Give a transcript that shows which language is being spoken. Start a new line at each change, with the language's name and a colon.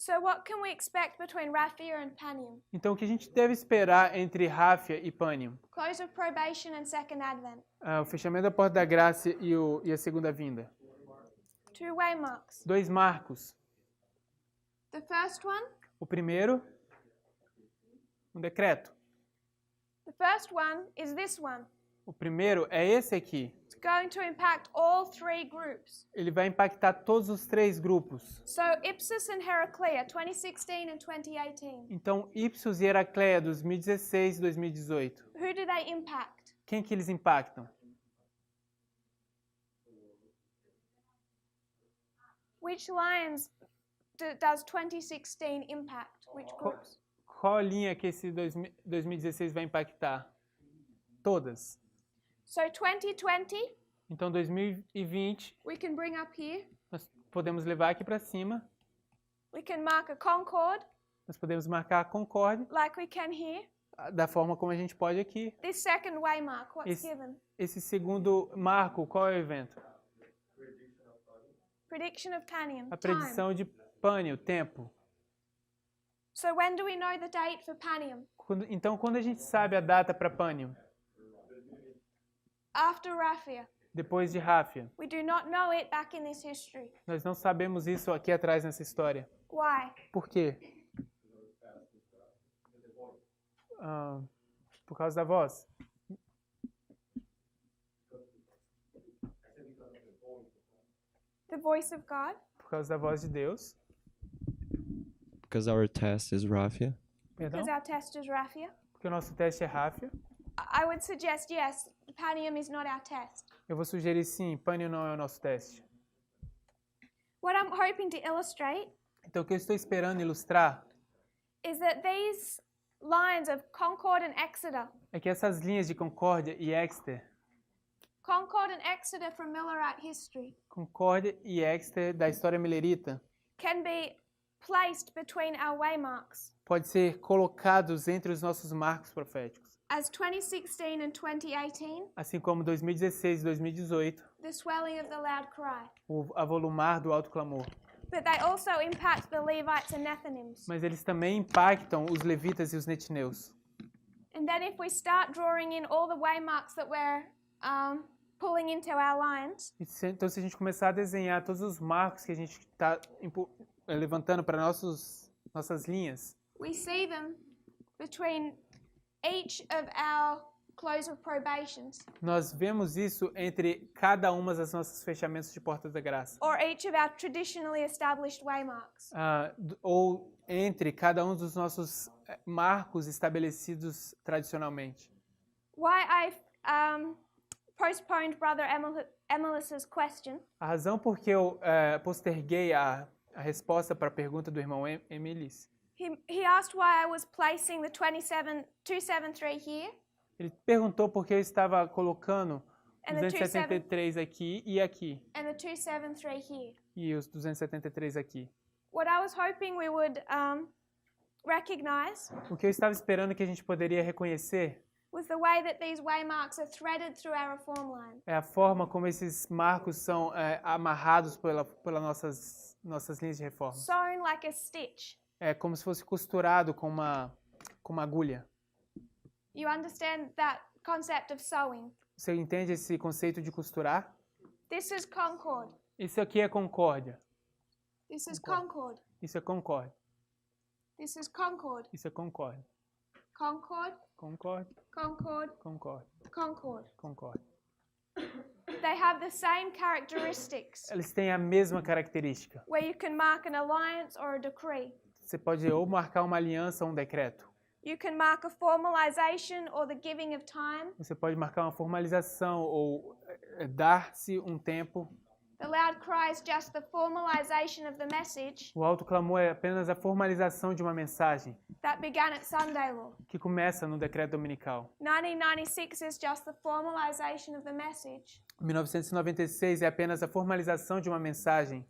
English: So what can we expect between Raphia and Panium?
Portuguese: Então o que a gente deve esperar entre Ráfia e Pânium?
English: Close of probation and second advent.
Portuguese: O fechamento da porta da graça e a segunda vinda.
English: 2 waymarks.
Portuguese: 2 marcos.
English: The first one,
Portuguese: O primeiro, um decreto.
English: the first one is this one.
Portuguese: O primeiro é esse aqui.
English: It's going to impact all 3 groups.
Portuguese: Ele vai impactar todos os 3 grupos.
English: So Ipsus and Heraclea, 2016 and 2018.
Portuguese: Então, Ipsos e Heracleia, 2016 e 2018.
English: Who do they impact?
Portuguese: Quem que eles impactam?
English: Which lions does 2016 impact? Which groups?
Portuguese: Qual linha que esse 2016 vai impactar? Todas.
English: So 2020,
Portuguese: Então, 2020,
English: we can bring up here.
Portuguese: nós podemos levar aqui para cima.
English: We can mark a Concord,
Portuguese: Nós podemos marcar a Concord
English: like we can here.
Portuguese: da forma como a gente pode aqui.
English: This second waymark, what's given?
Portuguese: Esse segundo marco, qual é o evento?
English: Prediction of Panium,
Portuguese: A
English: time.
Portuguese: predição de Pânio, tempo.
English: So when do we know the date for Panium?
Portuguese: Então, quando a gente sabe a data para Pânio?
English: After Raphia.
Portuguese: Depois de Ráfia.
English: We do not know it back in this history.
Portuguese: Nós não sabemos isso aqui atrás nessa história.
English: Why?
Portuguese: Por quê? Por causa da voz.
English: The voice of God?
Portuguese: Por causa da voz de Deus.
English: Because our test is Raphia.
Portuguese: Perdão?
English: Because our test is Raphia?
Portuguese: Porque o nosso teste é Ráfia.
English: I would suggest yes, Panium is not our test.
Portuguese: Eu vou sugerir sim, Pânio não é o nosso teste.
English: What I'm hoping to illustrate
Portuguese: Então, o que eu estou esperando ilustrar
English: is that these lines of Concord and Exeter,
Portuguese: é que essas linhas de Concórdia e Exeter,
English: Concord and Exeter from Millerite history,
Portuguese: Concórdia e Exeter da história milerita,
English: can be placed between our waymarks
Portuguese: pode ser colocados entre os nossos marcos proféticos.
English: as 2016 and 2018,
Portuguese: Assim como 2016 e 2018,
English: the swelling of the loud cry.
Portuguese: o avolumar do alto clamor.
English: But they also impact the Levites and Nethinims.
Portuguese: Mas eles também impactam os levitas e os netineus.
English: And then if we start drawing in all the waymarks that we're pulling into our lines,
Portuguese: Então, se a gente começar a desenhar todos os marcos que a gente está levantando para nossas linhas,
English: we see them between each of our close of probations,
Portuguese: nós vemos isso entre cada uma das nossas fechamentos de portas da graça.
English: or each of our traditionally established waymarks.
Portuguese: Ou entre cada um dos nossos marcos estabelecidos tradicionalmente.
English: Why I postponed Brother Emilis's question
Portuguese: A razão por que eu posterguei a resposta para a pergunta do irmão Emilis,
English: he asked why I was placing the 273 here
Portuguese: ele perguntou por que eu estava colocando
English: and the
Portuguese: 273 aqui e aqui,
English: and the 273 here.
Portuguese: e os 273 aqui.
English: What I was hoping we would recognize
Portuguese: O que eu estava esperando que a gente poderia reconhecer
English: with the way that these waymarks are threaded through our reform line.
Portuguese: É a forma como esses marcos são amarrados pelas nossas linhas de reforma.
English: Sewn like a stitch.
Portuguese: É como se fosse costurado com uma agulha.
English: You understand that concept of sewing?
Portuguese: Você entende esse conceito de costurar?
English: This is Concord.
Portuguese: Isso aqui é concórdia.
English: This is Concord.
Portuguese: Isso é concórdia.
English: This is Concord.
Portuguese: Isso é concórdia.
English: Concord.
Portuguese: Concórdia.
English: Concord.
Portuguese: Concórdia.
English: Concord.
Portuguese: Concórdia.
English: They have the same characteristics,
Portuguese: Eles têm a mesma característica.
English: where you can mark an alliance or a decree.
Portuguese: Você pode ou marcar uma aliança ou um decreto.
English: You can mark a formalization or the giving of time.
Portuguese: Você pode marcar uma formalização ou dar-se um tempo.
English: The loud cry is just the formalization of the message
Portuguese: O alto clamor é apenas a formalização de uma mensagem
English: that began at Sunday law.
Portuguese: que começa no decreto dominical.
English: 1996 is just the formalization of the message
Portuguese: 1996 é apenas a formalização de uma mensagem